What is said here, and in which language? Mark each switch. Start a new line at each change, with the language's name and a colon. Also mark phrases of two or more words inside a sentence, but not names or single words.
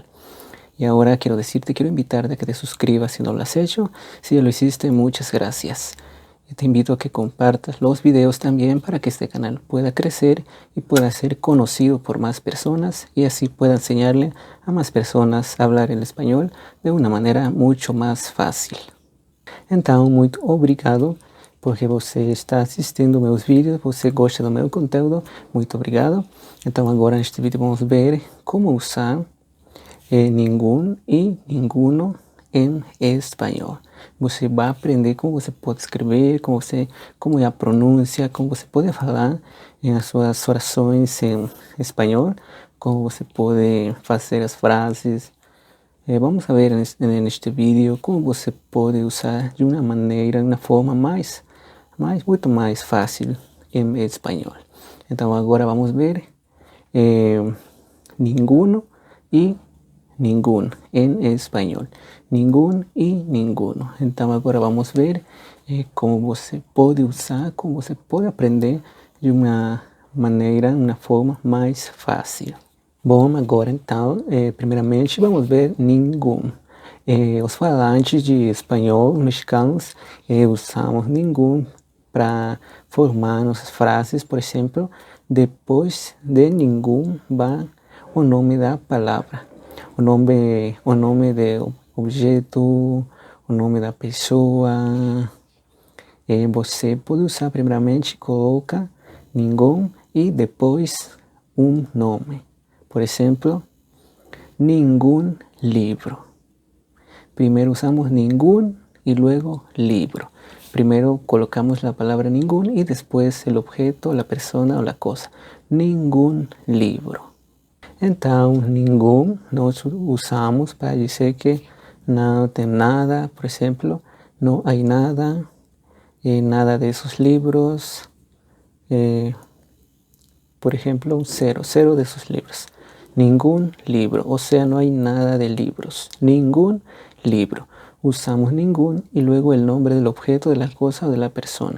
Spanish: Y ahora quiero invitarte a que te suscribas si no lo has hecho. Si ya lo hiciste, muchas gracias. Y te invito a que compartas los videos también para que este canal pueda crecer y pueda ser conocido por más personas y así pueda enseñarle a más personas a hablar el español de una manera mucho más fácil.
Portuguese: Então, muito obrigado porque você está assistindo meus vídeos, você gosta do meu conteúdo, muito obrigado. Então agora neste vídeo vamos ver como usar
Spanish: ningún y ninguno
Portuguese: em espanhol. Você vai aprender como você pode escrever, como é a pronúncia, como você pode falar em suas orações em espanhol, como você pode fazer as frases.
Spanish: Vamos a ver
Portuguese: neste vídeo como você pode usar de uma maneira, de uma forma muito mais fácil em espanhol. Então agora vamos ver
Spanish: ninguno y ningún en español, ningún y ninguno.
Portuguese: Então agora vamos ver como você pode usar, como você pode aprender de uma maneira, uma forma mais fácil. Bom, agora então, primeiramente vamos ver ningún. Os falantes de espanhol mexicanos usamos ningún para formar nossas frases. Por exemplo, depois de
Spanish: ningún va
Portuguese: o nome da palavra, o nome do objeto, o nome da pessoa. Você pode usar primeiramente, coloca ningún e depois um nome. Por exemplo,
Spanish: ningún libro. Primero usamos ningún y luego libro. Primero colocamos la palabra ningún y después el objeto, la persona o la cosa. Ningún libro.
Portuguese: Então, ningún nós usamos para dizer que não tem nada. Por exemplo,
Spanish: no hay nada, nada de esos libros. Por ejemplo, cero de esos libros. Ningún libro, o sea, no hay nada de libros. Ningún libro. Usamos ningún y luego el nombre del objeto, de la cosa o de la persona.